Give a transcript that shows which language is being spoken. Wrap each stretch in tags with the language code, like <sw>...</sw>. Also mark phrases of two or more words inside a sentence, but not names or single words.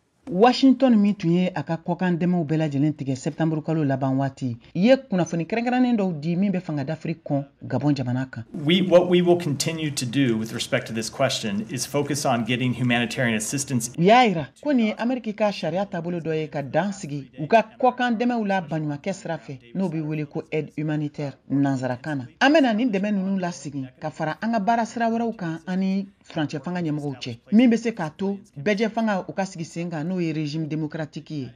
<bm>Washington min tun ye a ka kɔkan dɛmɛw bɛɛ lajɛlen tigɛ septembre kalo laban waati ye kunafoni kɛrɛnkɛrɛnnen dɔw di min bɛ fanga d'Afrique kɔn Gabon jamana kan.</bm> <en>What we will continue to do with respect to this question is focus on getting humanitarian assistance.</en> <bm>U y'a yira ko nin ye Amerique ka sariya taabolo dɔ ye ka dan sigi u ka kɔkan dɛmɛw la baɲumankɛ sira fɛ n'o bɛ wele ko</bm> <fr>aide humanitaire</fr> <bm>nanzarakan na. An bɛna nin dɛmɛ ninnu lasigi ka fara an ka baara sira wɛrɛw kan ani furancɛ fanga ɲɛmɔgɔw cɛ min bɛ se k'a to bɛjɛ fanga u ka sigi sen kan n'o ye</bm> <fr>régime démocratique</fr> <bm>ye.</bm>